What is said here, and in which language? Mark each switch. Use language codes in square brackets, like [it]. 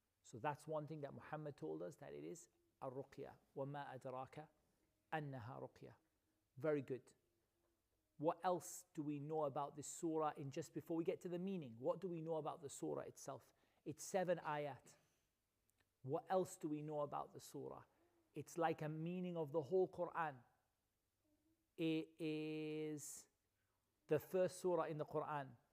[en] So that's one thing that Muhammad told us, that it is a ruqyah. [ar] وَمَا أَدْرَاكَ أَنَّهَا ruqyah. [en] Very good. What else do we know about this surah? In just before we get to the meaning, what do we know about the surah itself? It's 7 ayat. What else do we know about the surah? It's like a meaning of the whole Quran. It is the first surah in the Quran.